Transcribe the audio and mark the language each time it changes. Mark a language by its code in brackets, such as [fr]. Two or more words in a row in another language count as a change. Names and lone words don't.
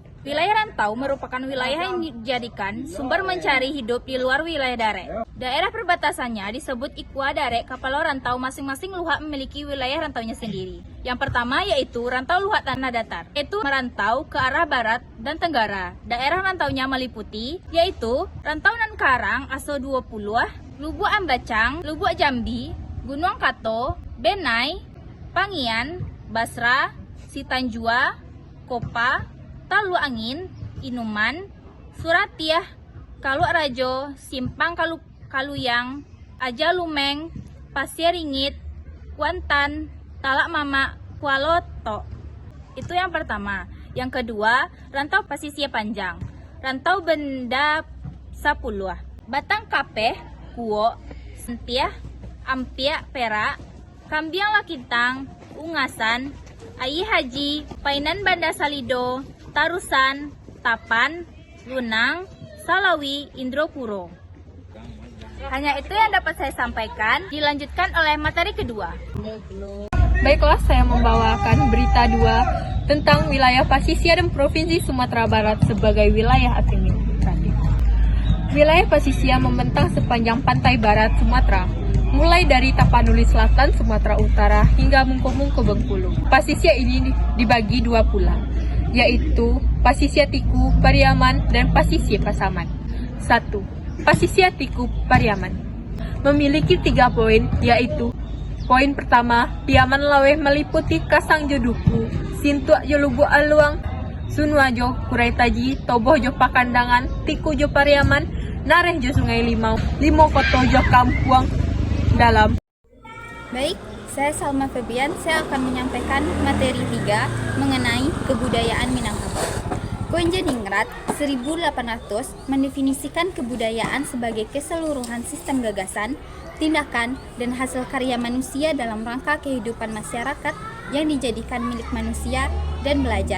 [id] Wilayah rantau merupakan wilayah yang dijadikan sumber mencari hidup di luar wilayah Dare. Daerah perbatasannya disebut Ikwa Dare Kapalo Rantau, masing-masing luhak memiliki wilayah rantaunya sendiri. Yang pertama yaitu rantau luhak tanah datar, yaitu merantau ke arah barat dan tenggara. Daerah rantaunya meliputi yaitu Rantau Nan Karang, Aso 20, Lubuk Ambacang, Lubuk Jambi, Gunung Kato, Benai, Pangian, Basra, Sitanjua, Kopa, Talu Angin, Inuman, Suratiah, Kaluak Rajo, Simpang Kaluyang, Aja Lumeng, Pasir Ringit, Kuantan, Talak Mama, Kualoto. Itu yang pertama. Yang kedua, rantau pasisir panjang, rantau benda Sapuluh, Batang Kapeh, Kuo, Sentiah, Ampiak Perak, Kambiang Lakintang, Ungasan, Ayi Haji, Painan Banda Salido, Tarusan, Tapan, Lunang, Salawi, Indropuro. Hanya itu yang dapat saya sampaikan. Dilanjutkan oleh materi kedua. Baiklah, saya membawakan berita 2 tentang wilayah pasisir dan Provinsi Sumatera Barat sebagai wilayah administratif. Wilayah pasisir membentang sepanjang pantai barat Sumatera, mulai dari Tapanuli Selatan Sumatera Utara hingga Mungko-Mungko Bengkulu. Pasisir ini dibagi 2 pulau, yaitu Pasisir Tiku Pariaman dan Pasisir Pasaman. 1. Pasisir Tiku Pariaman memiliki 3 poin, yaitu poin pertama, Piaman Laweh meliputi Kasang Joduku, Sintuak Jo Lubuk Aluang, Sunwajo, Kurai Taji, Toboh Jo Pakandangan, Tiku Jo Pariaman, Nareh Jo Sungai Limau, Limo Koto Jo Kampuang Dalam. Baik, saya Salma Febian. Saya akan menyampaikan materi 3 mengenai kebudayaan Minangkabau. Koenjeningrat 1800 mendefinisikan kebudayaan sebagai keseluruhan sistem gagasan, tindakan, dan hasil karya manusia dalam rangka kehidupan masyarakat yang dijadikan milik manusia dan belajar.